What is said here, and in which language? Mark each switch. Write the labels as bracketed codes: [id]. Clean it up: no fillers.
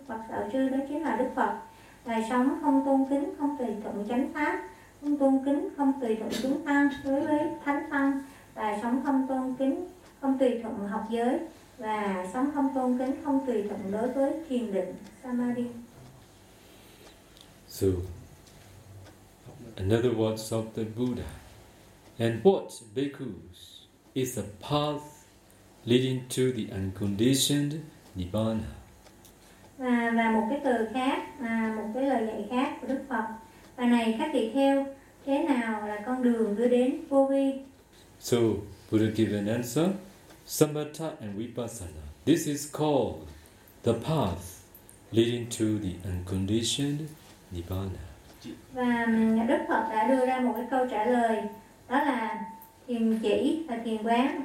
[vi] Bậc đạo sư đó chính là Đức Phật. Và sống không tôn kính, không tùy thuận chánh pháp, không tôn kính, không tùy thuận chúng tăng đối với thánh tăng. Và sống không tôn kính, không tùy thuận học giới. Và sống không tôn kính, không tùy thuận đối với thiền định Samadhi. [en] So, another words of the Buddha. And what, bhikkhus, is the path leading to the unconditioned Nibbana? [vi] Và một cái từ khác, một cái lời dạy khác của Đức Phật. Và này, các tỳ kheo, thế nào là con đường đưa đến vô vi? [en] So, Buddha gave an answer. Samatha and Vipassana. This is called the path leading to the unconditioned Nibbana. [vi] Và Đức Phật đã đưa ra một cái câu trả lời. Đó là thiền chỉ và thiền quán.